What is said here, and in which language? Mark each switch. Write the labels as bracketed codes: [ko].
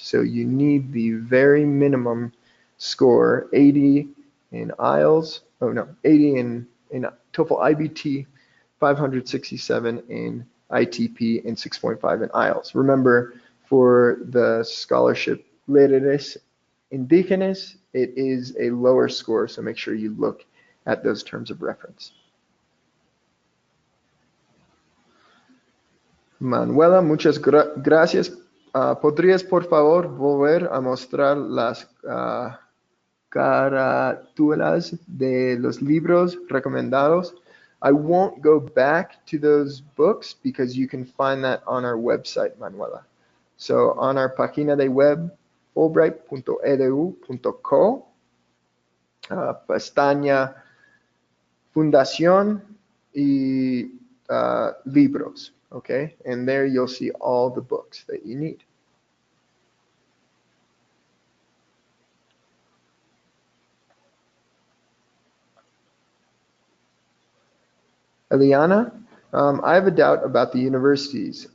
[en] So you need the very minimum score, 80 in IELTS, 80 in TOEFL IBT, 567 in ITP, and 6.5 in IELTS. Remember, for the scholarship Líderes Indígenas, it is a lower score, so make sure you look at those terms of reference. [es] Manuela, muchas gracias. ¿Podrías, por favor, volver a mostrar las carátulas de los libros recomendados? [en] I won't go back to those books because you can find that on our website, Manuela. So on our [es] página de web, [en] fulbright.edu.co, [es] pestaña Fundación y libros. [en] Okay, and there you'll see all the books that you need. Eliana, I have a doubt about the universities.